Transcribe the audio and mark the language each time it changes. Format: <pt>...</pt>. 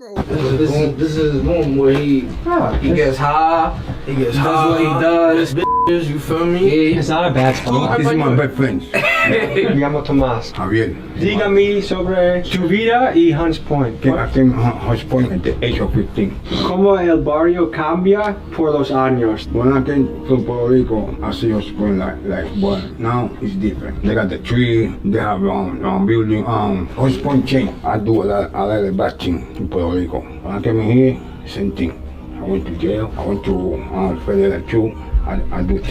<en>This is his room where he gets high. He gets high. That's what he does. Bitches, you feel me? Yeah, it's not a bad spot. This is my best friend.</en> <es>Me llamo Tomás. Javier. Dígame sobre tu vida y Hunts Point.</es> <en>Que I came Hunts Point at the age of 15.</en> <es>¿Cómo el barrio cambia por los años?</es> <en>When I came to Puerto Rico, I see Hunts Point like but now it's different. They got the tree, they have building. Hunts Point changed. I do a lot of bad things in Puerto Rico. When I came in here, same thing. I went to jail. I went to federal too. I do time.</en>